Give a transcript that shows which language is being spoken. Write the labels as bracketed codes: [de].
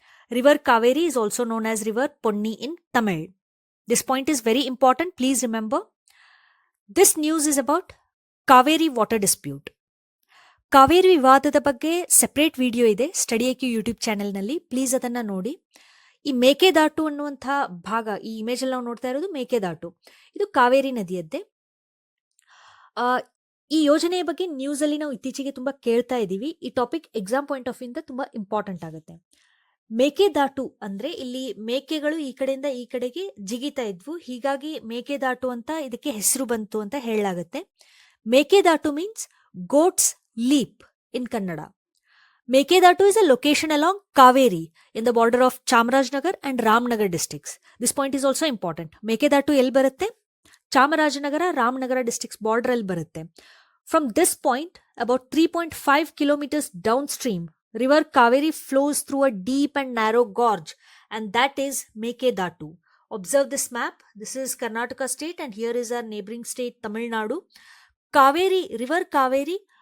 [en] River Kaveri is also known as River Ponni in Tamil. This point is very important. Please remember. This news is about Kaveri water dispute. [kn] Kaveri ವಿವಾದದ ಬಗ್ಗೆ separate video ಇದೆ StudyIQ YouTube ಚಾನೆಲ್ನಲ್ಲಿ. Please ಅದನ್ನು ನೋಡಿ. ಈ ಮೇಕೆದಾಟು ಅನ್ನುವಂಥ ಭಾಗ, ಈ ಇಮೇಜ್ ಅಲ್ಲಿ ನಾವು ನೋಡ್ತಾ ಇರೋದು ಮೇಕೆದಾಟು. ಇದು ಕಾವೇರಿ ನದಿಯದ್ದೇ. ಈ ಯೋಜನೆಯ ಬಗ್ಗೆ ನ್ಯೂಸ್ ಅಲ್ಲಿ ನಾವು ಇತ್ತೀಚೆಗೆ ತುಂಬಾ ಕೇಳ್ತಾ ಇದ್ದೀವಿ. ಈ ಟಾಪಿಕ್ ಎಕ್ಸಾಮ್ ಪಾಯಿಂಟ್ ಆಫ್ ಇಂದ ತುಂಬಾ ಇಂಪಾರ್ಟೆಂಟ್ ಆಗುತ್ತೆ. ಮೇಕೆದಾಟು ಅಂದ್ರೆ ಇಲ್ಲಿ ಮೇಕೆಗಳು ಈ ಕಡೆಯಿಂದ ಈ ಕಡೆಗೆ ಜಿಗಿತಾ ಇದ್ವು, ಹೀಗಾಗಿ ಮೇಕೆದಾಟು ಅಂತ ಇದಕ್ಕೆ ಹೆಸರು ಬಂತು ಅಂತ ಹೇಳಲಾಗುತ್ತೆ. [en] Mekedatu means goats leap in Kannada. Mekedatu is a location along Kaveri in the border of Chamarajnagar and Ramnagar districts. This point is also important. [kn] Mekedatu ಎಲ್ಲಿ ಬರುತ್ತೆ? ಚಾಮರಾಜನಗರ, ರಾಮನಗರ districts border ಅಲ್ಲಿ ಬರುತ್ತೆ. [en] From this point, about 3.5 kilometers downstream, River Kaveri flows through a deep and narrow gorge, and that is Mekedatu. Observe this map. This is Karnataka state and here is our neighboring state Tamil Nadu. Kaveri, River Kaveri